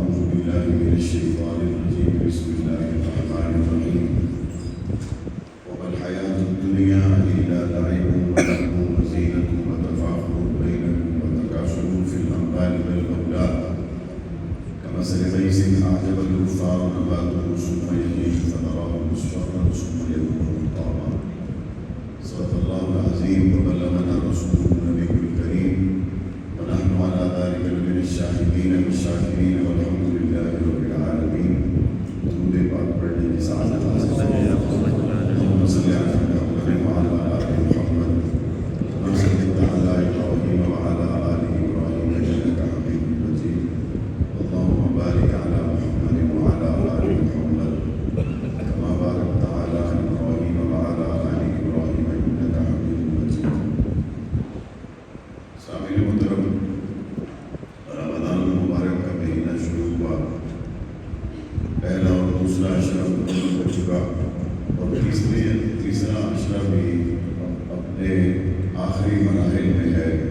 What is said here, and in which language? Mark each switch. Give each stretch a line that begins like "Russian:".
Arabic: بسم الله الرحمن الرحيم وما الحياة الدنيا إلا لعب ولهو وزينة وتفاخر بينكم وتكاثر في الأموال والأولاد كمثل غيث أعجب الكفار نباته ثم يهيج فتراه مصفرا ثم يكون حطاما. صدق الله العظيم وبلغنا رسوله النبي الكريم ونحن على ذلك من الشاهدين والشاكرين والحمد لله رب العالمين.
Urdu: درود پاک پڑھنے کی سعادت حاصل کریں.
Arabic: اللهم صل على محمد وعلى آل محمد كما صليت على إبراهيم وعلى آل إبراهيم إنك حميد مجيد. اللهم بارك على محمد وعلى آل محمد كما باركت على إبراهيم وعلى آل إبراهيم إنك حميد مجيد.
Urdu: سامعین محترم، رمضان المبارک کا مہینہ شروع ہوا، پہلا اور دوسرا عشرہ مکمل ہو چکا اور تیسرا عشرہ بھی اپنے آخری مراحل میں ہے.